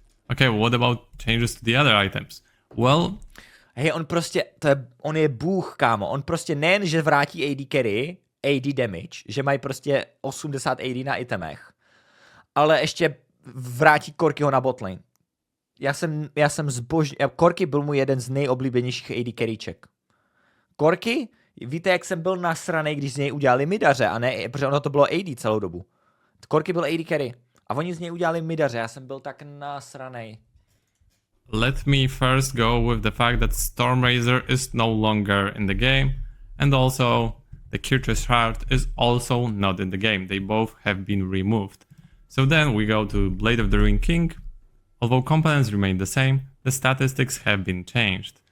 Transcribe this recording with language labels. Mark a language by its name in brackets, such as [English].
[English] Okay, what about changes to the other items? Well, [Czech] Hej, on prostě, on je bůh, kámo. On prostě nejen, že vrátí AD carry, AD damage, že mají prostě 80 AD na itemech, ale ještě vrátí Corkyho na botlane. Já jsem zbožný. Corky byl můj jeden z nejoblíbenějších AD carryček. Corky, víte, jak jsem byl nasranej, když z něj udělali midaře, a ne, protože ono to bylo AD celou dobu. Corky byl AD carry. A oni z něj udělali midaře, já jsem byl tak nasranej. [English] let me first go with the fact that Stormraiser is no longer in the game, and also the Kirch's Heart is also not in the game. They both have been removed. So then we go to Blade of the Ruined King. Although components remain the same, the statistics have been changed.